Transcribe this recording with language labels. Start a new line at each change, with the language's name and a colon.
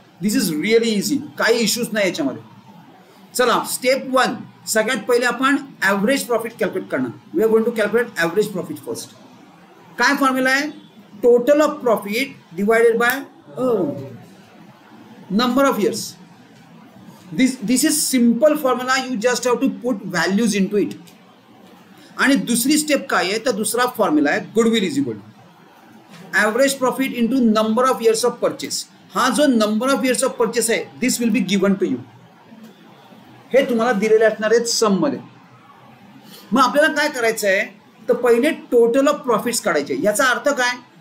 English: this is really easy,
Marathi: काही issues नाही याच्यामध्ये. चला, स्टेप 1, सगळ्यात पहिले आपण ॲव्हरेज प्रॉफिट कॅल्क्युलेट करणार.
English: We are going to calculate average profit first.
Marathi: काय फॉर्म्युला आहे?
English: Total of profit divided by number of years. This is simple formula, you just have to put values into it.
Marathi: आणि दुसरी step काय आहे, तर दुसरा formula आहे
English: Goodwill is equal to average profit into number of years of purchase.
Marathi: हा जो number of years of purchase आहे,
English: This will be given to you.
Marathi: हे तुम्हाला दिलेले असणार आहेत सम मध्ये. मग आपल्याला काय करायचं आहे, तर पहिले टोटल ऑफ प्रॉफिट्स काढायचे. याचा अर्थ काय?